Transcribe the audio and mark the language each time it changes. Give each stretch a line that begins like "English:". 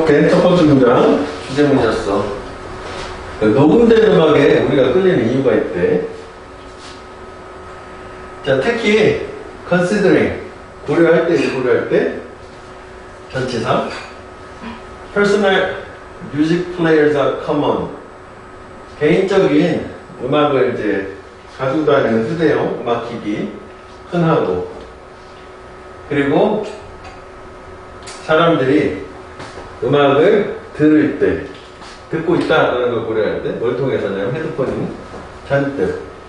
Korean: 첫 번째 문장, 주제문이었어. 녹음된 음악에 우리가 끌리는 이유가 있대. 자, 특히,
English: considering,
Korean: 고려할 때, 전치사.
English: personal music players are common.
Korean: 개인적인 음악을 이제 가지고 다니는 휴대용 음악기기, 흔하고. 그리고, 사람들이 음악을 들을 때, 듣고 있다라는 걸 고려할 때, 뭘 통해서냐면 헤드폰이 잔뜩.